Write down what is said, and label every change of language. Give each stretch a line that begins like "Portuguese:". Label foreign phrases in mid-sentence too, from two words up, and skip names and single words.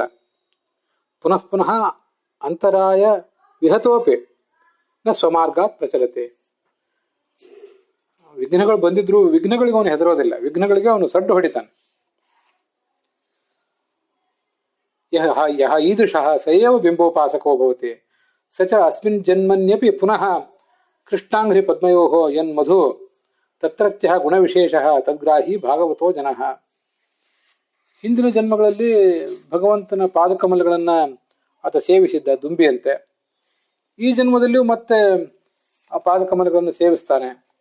Sanskrit: ಪುನಃ ಪುನಃ ಅಂತರಾಯ ವಿಹತೋಪಿ ನ ಸ್ವಮಾರ್ಗಾತ್ ಪ್ರಚಲತೆ.
Kannada: ವಿಘ್ನಗಳು ಬಂದಿದ್ರು ವಿಘ್ನಗಳಿಗೆ ಅವನು ಹೆದರೋದಿಲ್ಲ, ವಿಘ್ನಗಳಿಗೆ ಅವನು ಸಡ್ಡು ಹೊಡಿತಾನೆ.
Sanskrit: ಯಹ ಈದೃಶಃ ಸಯೇವ ಬಿಂಬೋಪಾಸಕೋ ಭವತಿ ಸ ಚ ಅಸ್ಮಿನ್ ಜನ್ಮನ್ಯಪಿ ಪುನಃ ಕೃಷ್ಣಾಂಘ್ರಿ ಪದ್ಮಯೋಃ ಯನ್ಮಧು ತತ್ರತ್ಯಃ ಗುಣವಿಶೇಷಃ ತದ್ಗ್ರಾಹಿ ಭಾಗವತೋ ಜನಃ.
Kannada: ಹಿಂದಿನ ಜನ್ಮಗಳಲ್ಲಿ ಭಗವಂತನ ಪಾದಕಮಲಗಳನ್ನ ಆತ ಸೇವಿಸಿದ್ದ ದುಂಬಿಯಂತೆ. ಈ ಜನ್ಮದಲ್ಲಿಯೂ ಮತ್ತೆ ಆ ಪಾದಕಮಲಗಳನ್ನು ಸೇವಿಸ್ತಾನೆ.